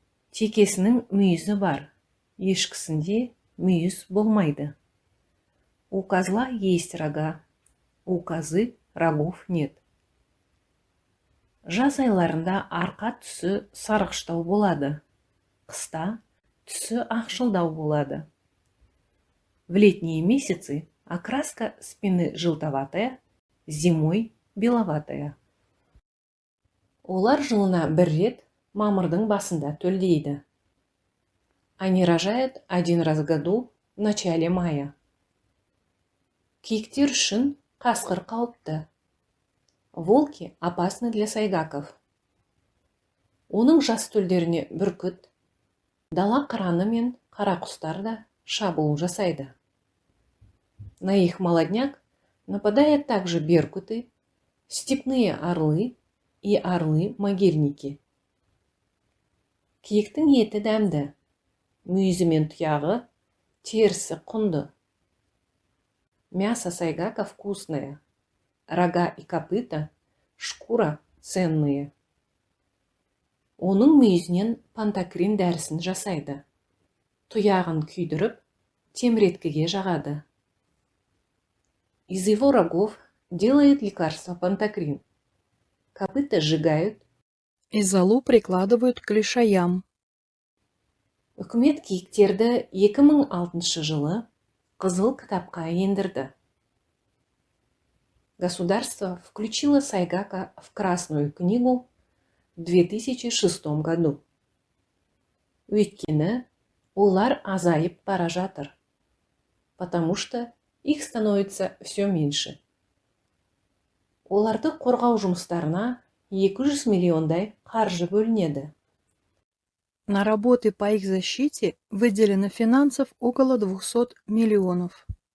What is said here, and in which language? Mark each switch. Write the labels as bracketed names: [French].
[Kazakh] Текесінің мүйізі бар, ешкісінде мүйіз болмайды. [Russian] У козла есть рога, у козы рогов нет. [Kazakh] Жаз айларында арқа түсі сарғыштау болады. Қыста түсі ақшылдау болады. [Russian] В летние месяцы окраска спины желтоватая, зимой беловатая. [Kazakh] Олар жылына бір рет мамырдың басында төлдейді. [Russian] Они рожают один раз в году в начале мая. [Kazakh] Киіктер үшін қасқыр қауіпті. [Russian] Волки опасны для сайгаков. [Kazakh] Оның жас төлдеріне бүркіт, дала қыраны мен қарақұстар да шабуыл жасайды. [Russian] На их молодняк нападают также беркуты, степные орлы и орлы-могильники. [Kazakh] Киіктің еті дәмді, мүйізі мен тұяғы, терісі құнды. [Russian] Мясо сайгака вкусное, рога и копыта, шкура ценные. [Kazakh] Оның мүйізінен пантакрин дәрісін жасайды. Тұяғын күйдіріп, теміреткіге жағады. [Russian] Из его рогов делает лекарство пантакрин. Копыта сжигают и золу прикладывают к лишаям. [Kazakh] Үкімет киіктерді 2006 жылы қызыл кітапқа ендірді. [Russian] Государство включило сайгака в Красную книгу в 2006 году. [Kazakh] Өйткені олар азайып бара жатыр, [Russian] потому что их становится все меньше. [Kazakh] Оларды қорғау жұмыстарына 200 миллиондай қаржы бөлінеді. [Russian] На работы по их защите выделено финансов около 200 миллионов.